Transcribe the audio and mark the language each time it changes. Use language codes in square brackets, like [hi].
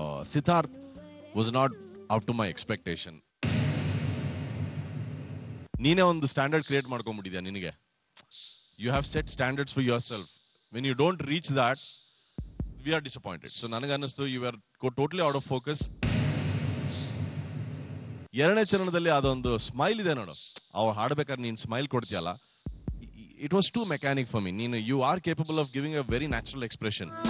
[en] Siddharth was not up to my expectation. [kn] ನೀನೇ ಒಂದು standard create ಮಾಡ್ಕೊಂಡ್ಬಿಟ್ಟಿದ್ಯಾ ನಿನಗೆ. [en] You have set standards for yourself. When you don't reach that, we are disappointed. So [kn] ನನಗೆ ಅನ್ನಿಸ್ತು [en] you were totally out of focus. [kn] ಎರಡನೇ ಚರಣದಲ್ಲಿ ಅದೊಂದು smile ಇದೆ ನೋಡು, ಅವ್ರು ಹಾಡ್ಬೇಕಾದ್ರೆ ನೀನು smile ಕೊಡ್ತೀಯಲ್ಲ, [en] it was too mechanic for me. You are capable of giving a very natural expression.